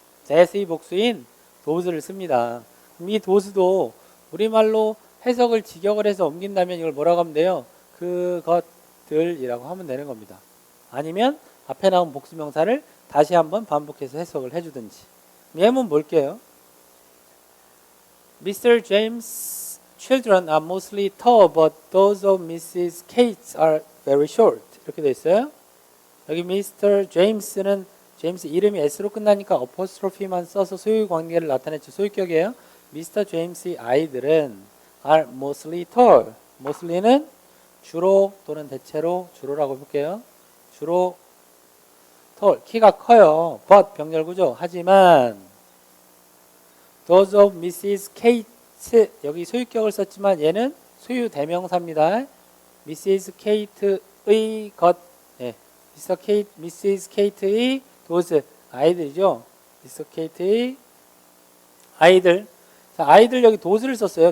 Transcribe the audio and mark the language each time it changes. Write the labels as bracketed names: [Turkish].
[Korean] that의 복수인 those를 씁니다. 그럼 이 those도 우리말로 해석을 직역을 해서 옮긴다면 이걸 뭐라고 하면 돼요? 그것들이라고 하면 되는 겁니다. 아니면 앞에 나온 복수명사를 다시 한번 반복해서 해석을 해주든지. 예문 볼게요. [English] Mr. James' children are mostly tall, but those of Mrs. Kate are very short. [Korean] 이렇게 돼 있어요. 여기 [English] Mr. [Korean] James는 제임스 이름이 S로 끝나니까 어포스트로피만 써서 소유 관계를 나타냈죠. 소유격이에요. Mr. [English] James의 [Korean] 아이들은 [English] are mostly tall. [Korean] mostly는 주로 또는 대체로 주로라고 볼게요. 주로 tall, 키가 커요. but 병렬구조. 하지만 [English] those of Mrs. [Korean] Kate 여기 소유격을 썼지만 얘는 소유 대명사입니다. Mrs. Kate의 것, 네. Mrs. Kate의 those 아이들이죠. Mrs. Kate의 아이들. 자, 아이들 여기 those를 썼어요.